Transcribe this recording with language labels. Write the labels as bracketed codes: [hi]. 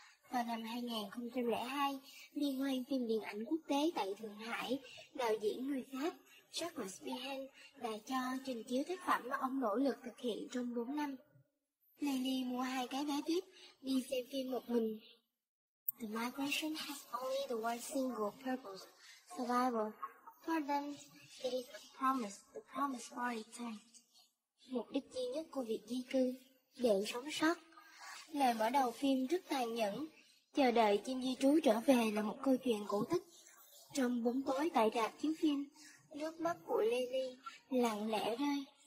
[vi] Vào năm 2002, liên hoan phim điện ảnh quốc tế tại Thượng Hải, đạo diễn người Pháp Jacques Spihan đã cho trình chiếu tác phẩm mà ông nỗ lực thực hiện trong 4 năm. Lily mua hai cái vé VIP đi xem phim một mình. [en] The migration has only the one single purpose, survival. For them, it is the promise for return. [vi] Mục đích duy nhất của việc di cư, để sống sót. Lời mở đầu phim rất tàn nhẫn, chờ đợi chim di trú trở về là một câu chuyện cổ tích. Trong bóng tối tại rạp chiếu phim, nước mắt của Lily lặng lẽ rơi.